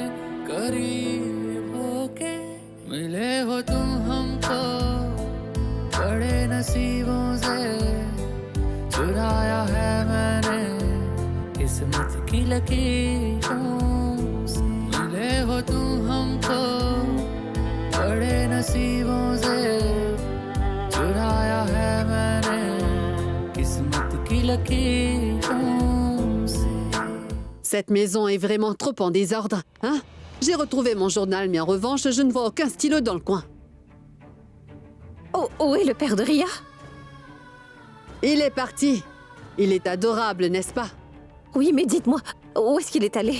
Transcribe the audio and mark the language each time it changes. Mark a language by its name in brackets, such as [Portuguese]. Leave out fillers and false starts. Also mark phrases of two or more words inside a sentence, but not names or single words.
[Hindi] करीब होके मिले हो तुम हमको बड़े नसीबों से चुराया है मैंने किस्मत की लकीरों से मिले हो तुम हमको बड़े नसीबों से चुराया है मैंने किस्मत की लकीरों से [French] Cette maison est vraiment trop en désordre, hein? J'ai retrouvé mon journal, mais en revanche, je ne vois aucun stylo dans le coin. Oh, où est le père de Ria? Il est parti. Il est adorable, n'est-ce pas? Oui, mais dites-moi, où est-ce qu'il est allé?